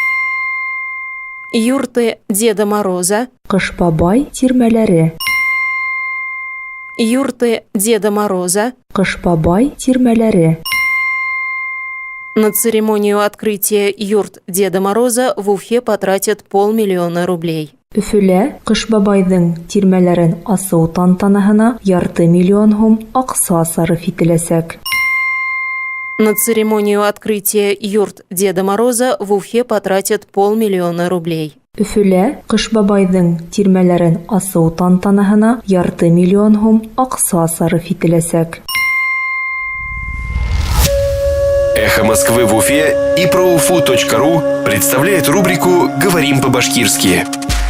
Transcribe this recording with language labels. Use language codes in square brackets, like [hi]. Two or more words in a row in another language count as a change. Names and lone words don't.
[ru] Юрты Деда Мороза. [ba] Кыш бабай тирмәләре. [ru] Юрты Деда Мороза. [ba] Кыш бабай тирмәләре. [ru] На церемонию открытия юрт Деда Мороза в Уфе потратят 500 000 рублей. [ba] Өфөлә Кыш бабайдың тирмәләрен асыу тантанаһына 500 000 һум акса сарыф ителәсәк. [ru] На церемонию открытия юрт Деда Мороза в Уфе потратят 500 000 рублей. [ba] Өфөлә Кыш бабайдың тирмәләрен асыу тантанаһына 500 000 һум акса сарыф ителәсәк. [ru] Эхо Москвы в Уфе и ProUFU.ру представляет рубрику «Говорим по-башкирски».